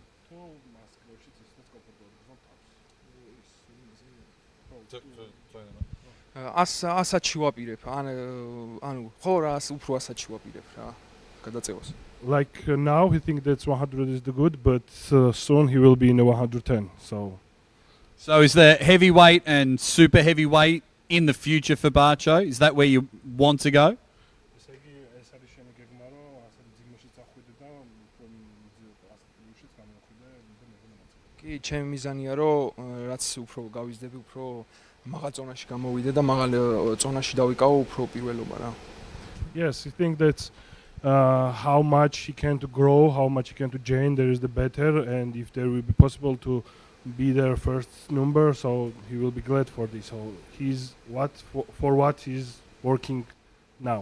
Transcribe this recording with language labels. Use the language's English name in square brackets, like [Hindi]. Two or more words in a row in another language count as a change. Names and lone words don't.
[Georgian] ასად შევაპირებ ანუ ხო რა უფრო ასად შევაპირებ რა გადაწევას. [English] Like now, he thinks that 100 is the good, but soon he will be in a 110. So is the heavyweight and super heavyweight in the future for Barcho? Is that where you want to go? [Georgian] კი, ჩემი მიზანია რომ რაც უფრო გავიზრდები, უფრო მაღალ ზონაში გამოვიდე და მაღალ ზონაში დავიკავო უფრო პირველობა რა. [English] Yes, I think that how much he can to grow, how much he can to gain, there is the better, and if there will be possible to be their first number, so he will be glad for this. So he's for what he's working now.